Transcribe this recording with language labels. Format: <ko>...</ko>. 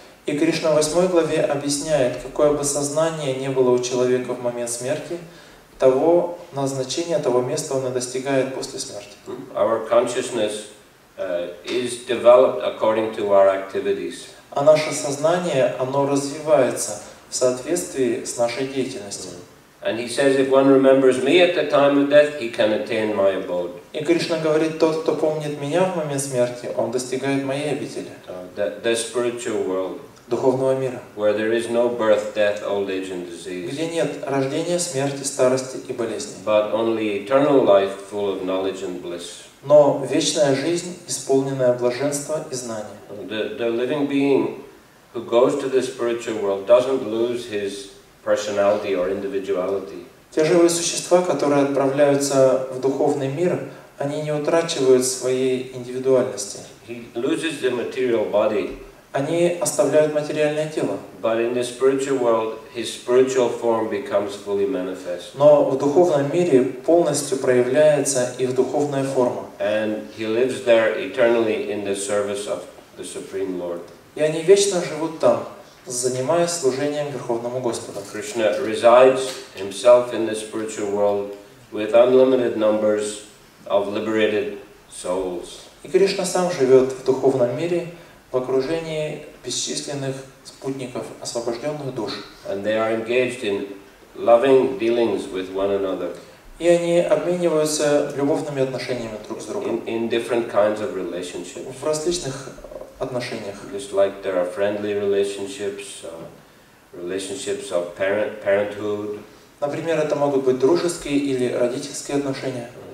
<ru>И Кришна в 8 главе объясняет, какое бы сознание ни было у человека в момент смерти, того назначения, того места он и достигает после смерти.</ru> <en>Our consciousness is developed according to our activities.</en> <ru>А наше сознание, оно развивается в соответствии с нашей деятельностью.</ru> <en>And he says, if one remembers me at the time of death, he can attain my abode.</en> <ru>И Кришна говорит, тот, кто помнит меня в момент смерти, он достигает моей обители.</ru> <en>The spiritual world.</en> <ru>Духовного мира.</ru> <en>Where there is no birth, death, old age and disease.</en> <ru>Где нет рождения, смерти, старости и болезней.</ru> <en>But only eternal life full of knowledge and bliss.</en> <ru>Но вечная жизнь, исполненная блаженства и знания.</ru> <en>The living being who goes to the spiritual world doesn't lose his personality or individuality.</en> <ru>Те живые существа, которые отправляются в духовный мир, они не утрачивают своей индивидуальности.</ru> <en>He loses the material body.</en> <ru>Они оставляют материальное тело.</ru> <en>But in the spiritual world, his spiritual form becomes fully manifest.</en> <ru>Но в духовном мире полностью проявляется их духовная форма.</ru> <en>And he lives there eternally in the service of the Supreme Lord.</en> <ru>И они вечно живут там, занимаясь служением Верховному Господу.</ru> <en>Krishna resides himself in the spiritual world with unlimited numbers of liberated souls.</en> <ru>И Кришна сам живет в духовном мире в окружении бесчисленных спутников, освобожденных душ.</ru> <en>And they are engaged in loving dealings with one another.</en> <ru>И они обмениваются любовными отношениями друг с другом.</ru> <en>In different kinds of relationships.</en> <ru>В различных отношениях.</ru> <en>Just like there are friendly relationships, relationships of parenthood.</en> <ru>Например, это могут быть дружеские или родительские отношения.</ru>